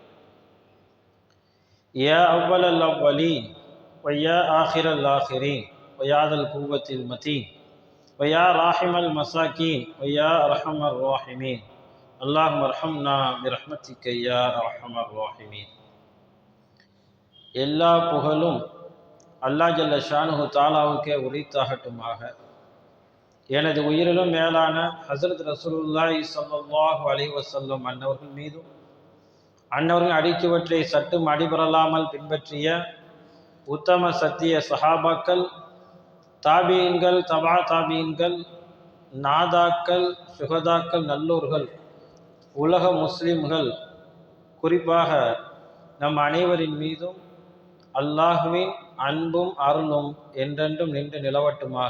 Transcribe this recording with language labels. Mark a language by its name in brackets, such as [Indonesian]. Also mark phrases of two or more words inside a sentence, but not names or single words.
[Arabic] يا أول الأولين ويا آخر الآخرين ويا ذا القوة المتين ويا راحم المساكين ويا أرحم الراحمين، اللهم ارحمنا برحمتك يا أرحم الراحمين. [Tamil] எல்லா புகழும் அல்லாஹ் [Arabic] جل شأنه [Tamil] தஆலாவுக்கே உரித்தாகட்டுமாக. எனது உயிரிலும் மேலான ஹஸரத் [Arabic] رسول الله صلى الله عليه وسلم [Tamil] அன்னவர்கள் மீதும், அன்னவர்கள் அடிச்சுவற்றை சட்டும் அடிபரலாமல் பின்பற்றிய உத்தம சத்திய சஹாபாக்கள், தாபீன்கள், தபா தாபீன்கள், நாதாக்கள், சுகதாக்கள், நல்லோர்கள், உலக முஸ்லிம்கள், குறிப்பாக நம் அனைவரின் மீதும் அல்லாஹ்வின் அன்பும் அருளும் என்றென்றும் நின்று நிலவட்டுமாக.